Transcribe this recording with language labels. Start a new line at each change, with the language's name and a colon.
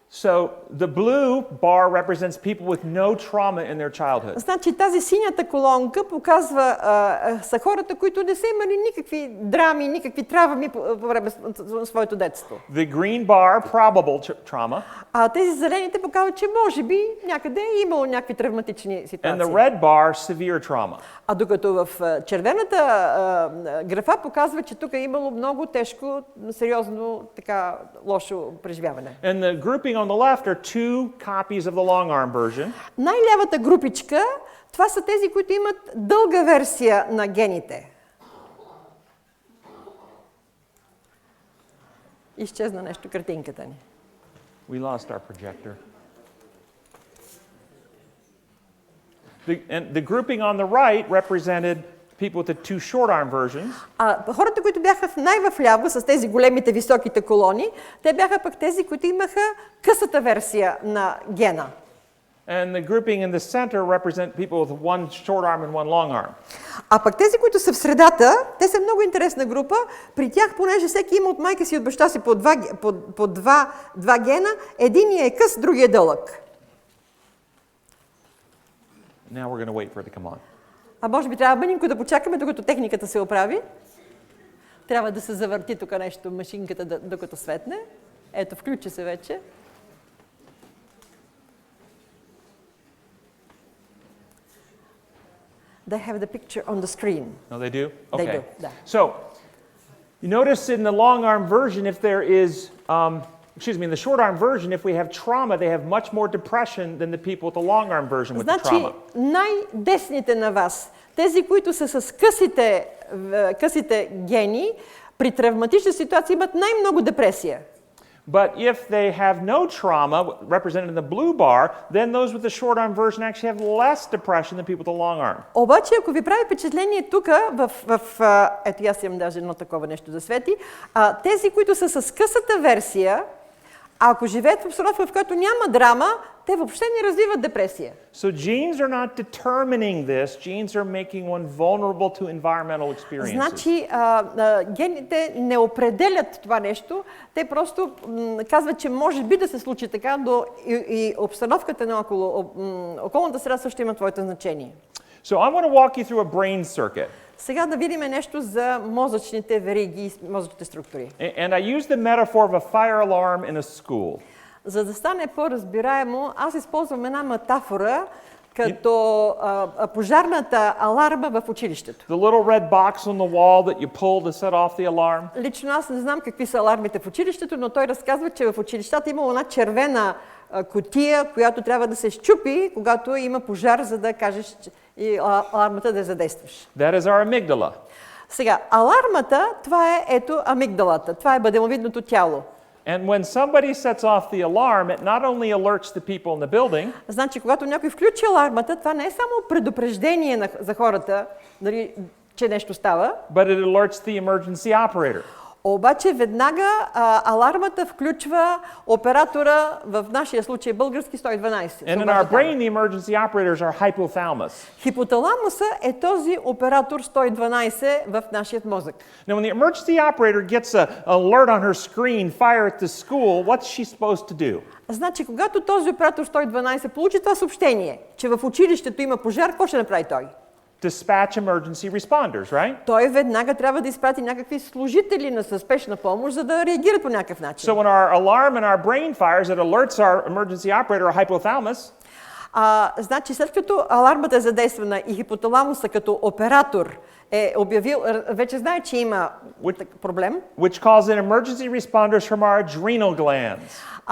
English: So the blue bar represents people with no trauma in their childhood.
Bulgarian: Значи тази синята колонка показва са хората, които не са имали никакви драми, никакви травми по време на своето детство.
English: The green bar, probable trauma.
Bulgarian: А тези зелените показват, че може би някъде е имало някакви травматични ситуации.
English: And the red bar, severe trauma.
Bulgarian: А докато в червената графа показва, че тук е имало много тежко, сериозно, така лошо преживяване.
English: And the grouping on the left are two copies of the long arm version.
Bulgarian: Най-лявата групичка, това са тези, които имат дълга версия на гените. Изчезна нещо картинката ни.
English: We lost our projector. And the grouping on the right represented people with the two short arm versions.
Bulgarian: Хората, които бяха най-вляво с тези големите високите колони, те бяха пък тези, които имаха късата версия на гена.
English: And the grouping in the center represent people with one short arm and one long arm.
Bulgarian: А пък тези, които са в средата, те са много интересна група. При тях, понеже всеки има от майка си и от баща си по два гена, единият е къс, другият е дълъг.
English: Now we're going to wait for it to come on.
Bulgarian: А може би трябва мънинко да почакаме, докато техниката се оправи. Трябва да се завърти тук нещо, машинката, докато светне. Ето, включи се вече.
English: They have the picture on the screen. No, they do? They Okay. do,
Bulgarian: да.
English: So, you notice in the long arm version, if there is, in the short arm version, if we have trauma, they have much more depression than the people with the long arm version with the
Bulgarian: Значи,
English: trauma.
Bulgarian: най-десните на вас, тези, които са с късите гени, при травматична ситуация имат най-много депресия.
English: But if they have no trauma, represented in the blue bar, then those with the short arm version actually have less depression than people with the long arm.
Bulgarian: Обаче, ако ви прави впечатление тук, ето аз имам даже едно такова нещо да свети, тези, които са с късата версия, ако живеят в обстановка, в която няма драма, те въобще не развиват депресия.
English: So genes are not determining this. Genes are making one vulnerable to environmental experiences.
Bulgarian: Значи, гените не определят това нещо, те просто казват, че може би да се случи така, но и обстановката на околната среда също има твоето значение.
English: So I want to walk you through a brain circuit.
Bulgarian: Сега да видим нещо за мозъчните вериги и мозъчните структури.
English: And I use the metaphor of a fire alarm in a school.
Bulgarian: За да стане по-разбираемо, аз използвам една метафора като пожарната аларма в училището.
English: The little red box on the wall that you pull to set off the alarm.
Bulgarian: Лично аз не знам какви са алармите в училището, но той разказва, че в училищата имало една червена кутия, която трябва да се счупи, когато има пожар, за да кажеш и алармата да я задействаш.
English: That is our amygdala.
Bulgarian: Сега, алармата, това е ето амигдалата, това е бъдемовидното тяло.
English: And when somebody sets off the alarm, it not only alerts the people in the building,
Bulgarian: Значи, когато някой включи алармата, това не е само предупреждение за хората, дали, че нещо става,
English: but it alerts the emergency operator.
Bulgarian: обаче веднага алармата включва оператора, в нашия случай български 112.
English: And in our brain, the emergency operators are hypothalamus.
Bulgarian: Хипоталамуса е този оператор 112 в нашия мозък.
English: Now, when the emergency operator gets an alert on her screen, fire at the school, what's she supposed to do?
Bulgarian: Значи, когато този оператор 112 получи това съобщение, че в училището има пожар, какво ще направи той?
English: Dispatch emergency responders, right?
Bulgarian: Той веднага трябва да изпрати някакви служители на спешна помощ, за да реагират по някакъв начин.
English: So when our alarm in our brain fires, it alerts our emergency operator, our hypothalamus.
Bulgarian: Значи, след като алармата е задействана и хипоталамуса като оператор е обявил, вече знае, че има проблем.
English: Which calls in emergency responders from our adrenal glands.